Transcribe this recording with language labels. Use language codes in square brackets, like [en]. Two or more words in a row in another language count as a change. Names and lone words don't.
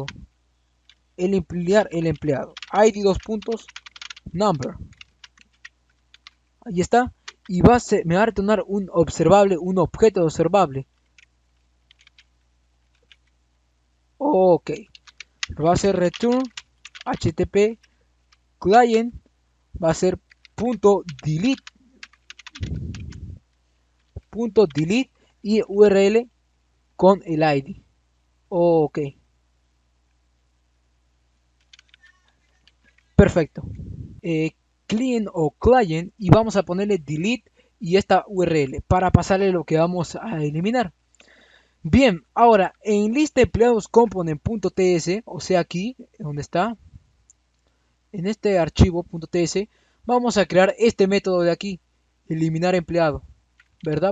[es] El emplear el empleado. ID 2 puntos, number. Ahí está. Y me va a retornar un observable, un objeto observable. Ok. Va a ser [en] return http client. [es] Va a ser .delete y URL con el ID. Ok. Perfecto. Client o client y vamos a ponerle delete y esta URL para pasarle lo que vamos a eliminar. Bien, ahora en lista empleados component.ts, o sea aquí donde está, en este archivo .ts, vamos a crear este método de aquí, eliminar empleado, ¿verdad?